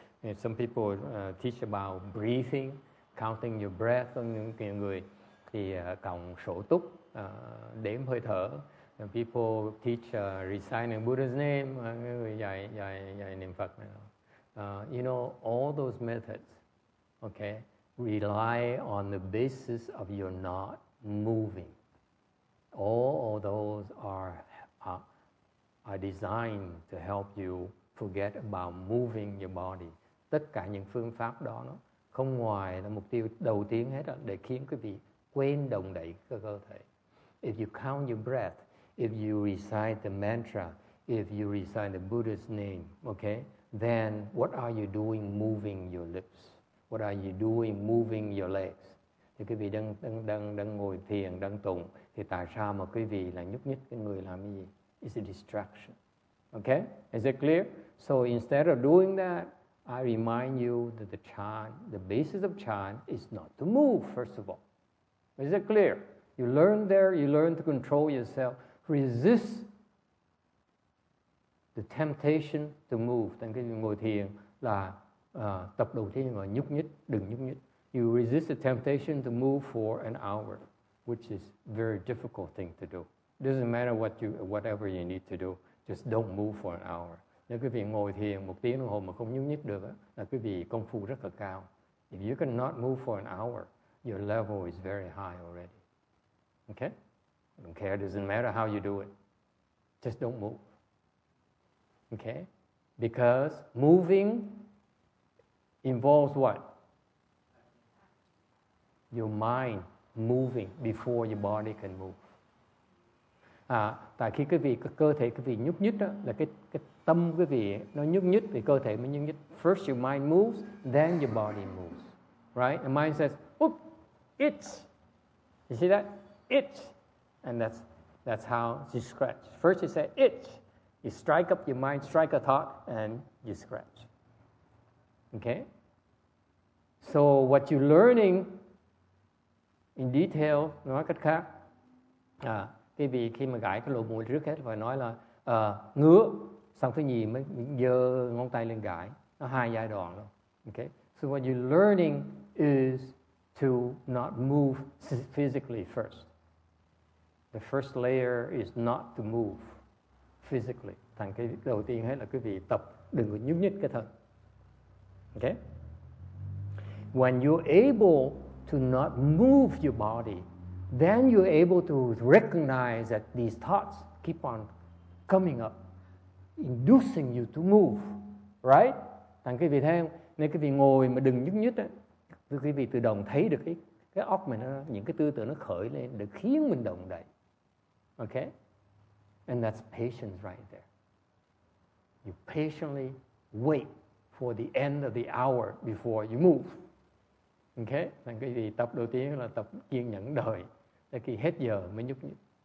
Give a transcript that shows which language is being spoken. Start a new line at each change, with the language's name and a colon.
English: And some people teach about breathing, counting your breath.
Vietnamese: Có những người thì cộng số túc, đếm hơi thở.
English: And people teach reciting Buddha's name.
Vietnamese: Người dạy niệm Phật này.
English: You know, all those methods, okay, rely on the basis of you not moving. All of those are designed to help you forget about moving your body.
Vietnamese: Tất cả những phương pháp đó nó không ngoài là mục tiêu đầu tiên hết để khiến quý vị quên động đậy cơ thể.
English: If you count your breath, if you recite the mantra, if you recite the Buddha's name, okay, then what are you doing moving your lips? What are you doing moving your legs?
Vietnamese: Thì quý vị đang ngồi thiền, đang tụng, thì tại sao mà quý vị lại nhúc nhích cái người làm cái gì?
English: It's a distraction. Okay? Is it clear? So instead of doing that, I remind you that the chant, the basis of chant is not to move, first of all. Is it clear? You learn there, you learn to control yourself. Resist the temptation to move.
Vietnamese: Tại cái ngồi thiền là tập đầu tiên là nhúc nhích, đừng nhúc nhích.
English: You resist the temptation to move for an hour, which is a very difficult thing to do. It doesn't matter whatever you need to do, just don't move for an hour.
Vietnamese: Nếu quý vị ngồi thiền 1 tiếng đồng hồ mà không nhúc nhích được là quý vị công phu rất là cao.
English: If you cannot move for an hour, your level is very high already. Okay? I don't care, it doesn't matter how you do it. Just don't move. Okay? Because moving involves what? Your mind moving before your body can move.
Vietnamese: Tại khi cơ thể quý vị nhúc nhích đó, là cái tâm quý vị nó nhúc nhích thì cơ thể mới nhúc nhích.
English: First your mind moves, then your body moves. Right? The mind says, "Oop, itch." You see that? Itch. And that's how you scratch. First you say itch. You strike up your mind, strike a thought, and you scratch. Okay? So what you're learning in detail,
Vietnamese: nói cách khác, cái vị khi mà gãi cái lỗ mũi trước hết phải nói là ngứa, xong thứ nhì mới giơ ngón tay lên gãi. Nó 2 giai đoạn đó. Okay?
English: So what you're learning is to not move physically first. The first layer is not to move physically.
Vietnamese: Thành cái đầu tiên hết là quý vị tập đừng có nhúc nhích cái thân.
English: Okay? When you're able to not move your body, then you're able to recognize that these thoughts keep on coming up, inducing you to move, right?
Vietnamese: Thành quý vị thấy không? Nếu quý vị ngồi mà đừng nhúc nhích á, quý vị tự động thấy được cái óc mình những cái tư tưởng nó khởi lên để khiến mình động đậy.
English: Okay? And that's patience right there. You patiently wait for the end of the hour before you move. Okay?
Vietnamese: Thành cái gì tập đầu tiên là tập kiên nhẫn đợi để khi hết giờ mới nhúc nhích.